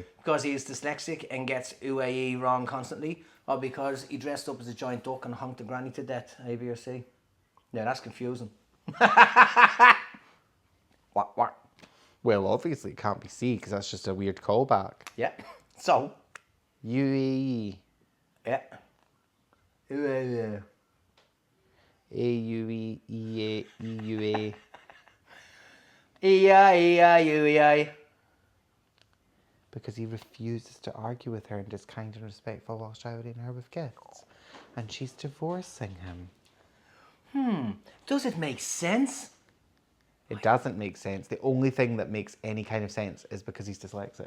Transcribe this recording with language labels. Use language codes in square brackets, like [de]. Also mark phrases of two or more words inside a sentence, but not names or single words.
[en] Because he is dyslexic and gets UAE wrong constantly, or because he dressed up as a giant duck and honked the granny to death. A, B, or C? Yeah, that's confusing. What? Well, obviously it can't be C because that's just a weird callback. Yeah. So. UAE. Yeah. UAE. AUE, EA, EUA. E-I-E-I-U-E-I. Because he refuses to argue with her and is kind and respectful while showering her with gifts. And she's divorcing him. Does it make sense? It doesn't make sense. The only thing that makes any kind of sense is because he's dyslexic.